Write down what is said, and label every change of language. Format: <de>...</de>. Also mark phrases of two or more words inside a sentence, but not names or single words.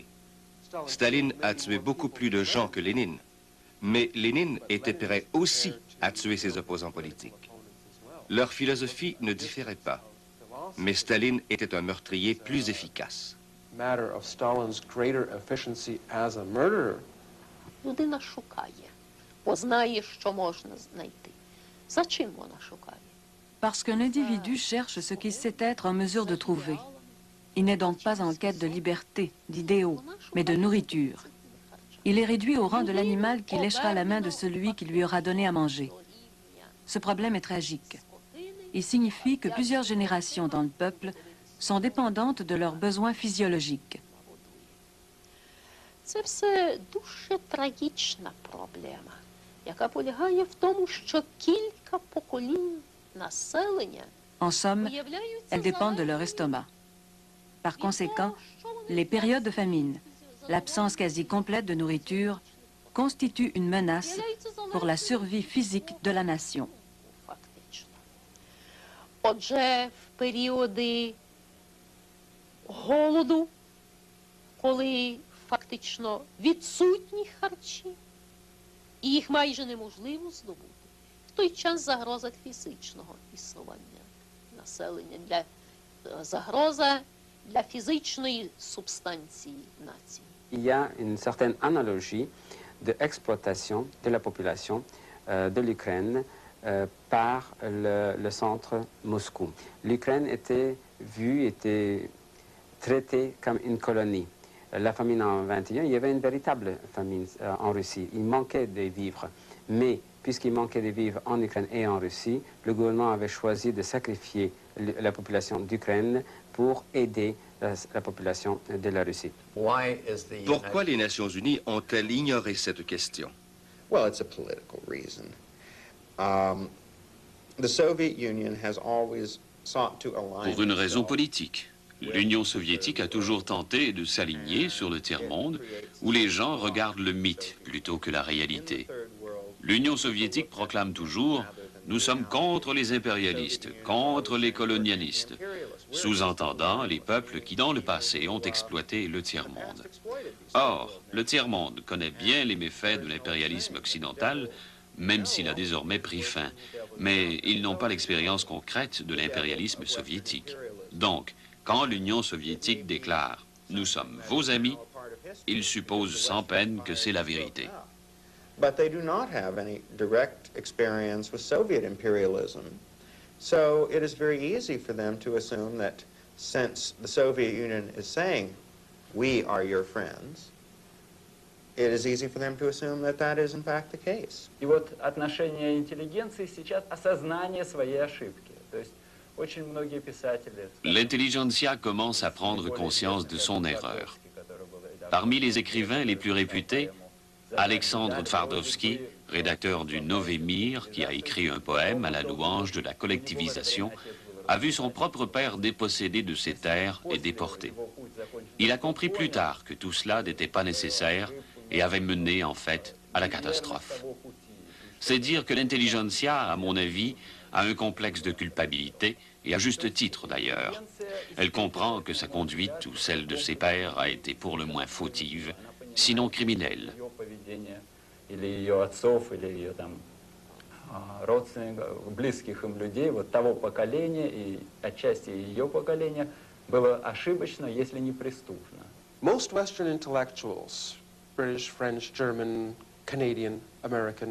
<fr>Staline a tué beaucoup plus de gens que Lénine, mais Lénine était prêt aussi à tuer ses opposants politiques. Leur philosophie ne différait pas, mais Staline était un meurtrier plus efficace.</fr> <uk>Людина шукає, бо знає, що можна знайти. За чим вона шукає?</uk> <fr>Parce qu'un individu cherche ce qu'il sait être en mesure de trouver. Il n'est donc pas en quête de liberté, d'idéaux, mais de nourriture. Il est réduit au rang de l'animal qui léchera la main de celui qui lui aura donné à manger. Ce problème est tragique. Il signifie que plusieurs générations dans le peuple sont dépendantes de leurs besoins physiologiques.</fr> <uk>Це все дуже трагічна проблема, яка полягає в тому, що кілька поколінь населення</uk> <fr>En somme, elles dépendent de leur estomac. Par conséquent, les périodes de famine, l'absence quasi complète de nourriture, constituent une menace pour la survie physique de la nation.</fr> <uk>фактично. Отже, в періоди голоду, коли фактично відсутні харчі, і їх майже неможливо здобути, в той час загроза фізичного існування населення, загроза для фізичної субстанції нації.</uk> <fr>Il y a une certaine analogie de exploitation de la population de l'Ukraine par le centre Moscou. L'Ukraine était traitée comme une colonie. La famine en 21, il y avait une véritable famine en Russie. Il manquait des vivres. Mais puisqu'il manquait des vivres en Ukraine et en Russie, le gouvernement avait choisi de sacrifier la population d'Ukraine pour aider la population de la Russie. Pourquoi les Nations Unies ont-elles ignoré cette question?</fr> <en>Well, it's a political reason. The Soviet Union has always sought to align</en> <fr>Pour une raison</fr> <en>itself</en> <fr>politique. L'Union soviétique a toujours tenté de s'aligner sur le tiers-monde où les gens regardent le mythe plutôt que la réalité. L'Union soviétique proclame toujours « Nous sommes contre les impérialistes, contre les colonialistes », sous-entendant les peuples qui, dans le passé, ont exploité le tiers-monde. Or, le tiers-monde connaît bien les méfaits de l'impérialisme occidental, même s'il a désormais pris fin. Mais ils n'ont pas l'expérience concrète de l'impérialisme soviétique. Donc, quand l'Union soviétique déclare « Nous sommes vos amis », il suppose sans peine que c'est la vérité.</fr> <en>But they do not have any direct experience with Soviet imperialism. So it is very easy for them to assume that since the Soviet Union is saying, we are your friends, it is easy for them to assume that that is in fact the case.</en> <ru>И вот отношение интеллигенции сейчас осознание своей ошибки. То есть очень многие писатели...</ru> <fr>L'intelligentsia commence à prendre conscience de son erreur. Parmi les écrivains les plus réputés, Alexandre Tvardovsky, rédacteur du Nový mír, qui a écrit un poème à la louange de la collectivisation, a vu son propre père dépossédé de ses terres et déporté. Il a compris plus tard que tout cela n'était pas nécessaire et avait mené, en fait, à la catastrophe. C'est dire que l'intelligentsia, à mon avis, a un complexe de culpabilité, et à juste titre d'ailleurs. Elle comprend que sa conduite ou celle de ses pairs a été pour le moins fautive, sinon criminelle.</fr> <ru>Или ее отцов, или ее там родственников, близких им людей, вот того поколения и отчасти ее поколения, было ошибочно, если не преступно.</ru> <en>Most Western intellectuals, British, French, German, Canadian, American,</en>